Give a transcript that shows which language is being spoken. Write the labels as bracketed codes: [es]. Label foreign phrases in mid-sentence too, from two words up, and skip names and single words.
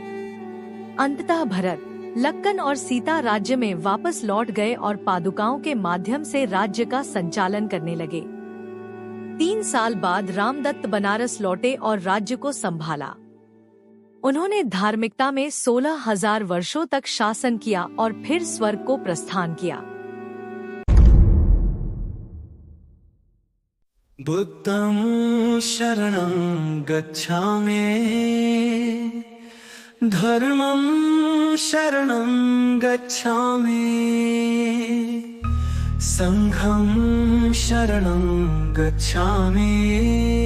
[hi] अंततः भरत, लक्कन और सीता राज्य में वापस लौट गए और पादुकाओं के माध्यम से राज्य का संचालन करने लगे। 3 साल बाद रामदत्त बनारस लौटे और राज्य को संभाला। उन्होंने धार्मिकता में 16,000 वर्षों तक शासन किया और फिर स्वर्ग को प्रस्थान किया। [pi] बुद्धं शरणं गच्छामि, [sa] धर्मं शरणं गच्छामि, [pi] संघं शरणं गच्छामि।